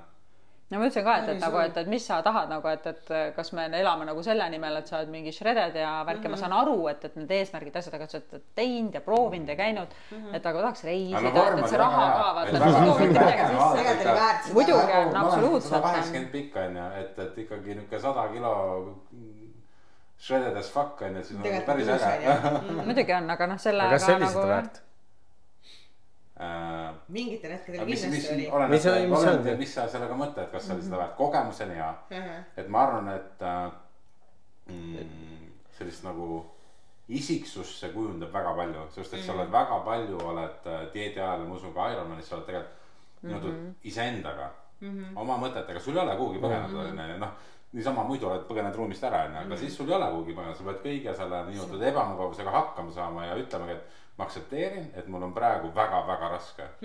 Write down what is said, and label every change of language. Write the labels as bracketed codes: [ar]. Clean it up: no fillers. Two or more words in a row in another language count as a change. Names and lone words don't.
[et] No ma ütlesin ka, et mis sa tahad nagu, et kas me elame nagu selle nimel, et sa oled mingi shredded ja värke, ma saan aru, et need eesmärgid asjad, aga sa oled teinud ja proovinud ja käinud, et aga tahaks reisida, et see raha ka vaata, see toob mitte midagi sisse. Muidugi on absoluutselt. 180 pikk on ja, et ikkagi niuke 100 kilo [en] shredded as fuck [et] on ja siis on päris äge. Muidugi on, aga sellega aga see oli seda väärt? Mingitel hetkedel kindlasti oli. Mis sa sellega mõtled, et kas sa oli seda väärt kogemuseni ja et ma arvan, et sellist nagu isiksust see kujundab väga palju, sest et sa oled väga palju, oled dieedi ajal, ma usun ka Ironmanis, sa oled tegelikult iseendaga, oma mõtetega, sul ei ole kuhugi põgeneda, niisama muidu oled põgened ruumist ära, aga siis sul ei ole kuhugi põgeneda, sa pead kõige selle nii-öelda ebamugavusega hakkama saama ja ütlemegi, et ma aktsepteerin, et mul on praegu väga-väga raske.